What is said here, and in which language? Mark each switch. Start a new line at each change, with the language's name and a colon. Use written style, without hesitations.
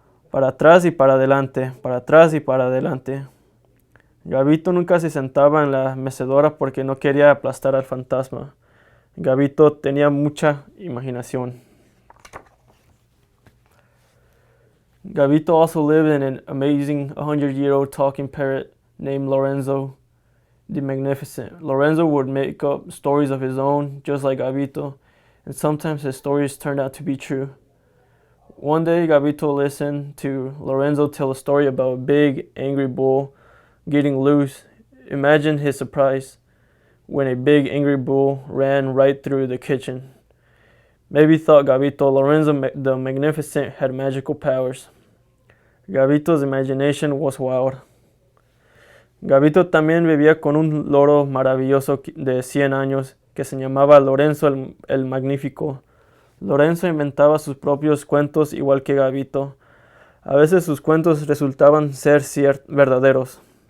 Spanish: Para atrás y para adelante, para atrás y para adelante. Gabito nunca se sentaba en la mecedora porque no quería aplastar al fantasma. Gabito tenía mucha imaginación.
English: Gabito also lived in an amazing 100-year-old talking parrot named Lorenzo the Magnificent. Lorenzo would make up stories of his own, just like Gabito, and sometimes his stories turned out to be true. One day, Gabito listened to Lorenzo tell a story about a big, angry bull getting loose. Imagine his surprise when a big, angry bull ran right through the kitchen. Maybe thought Gabito, Lorenzo the Magnificent had magical powers. Gabito's imagination was wild.
Spanish: Gabito también vivía con un loro maravilloso de 100 años que se llamaba Lorenzo el Magnífico. Lorenzo inventaba sus propios cuentos igual que Gabito. A veces sus cuentos resultaban ser verdaderos.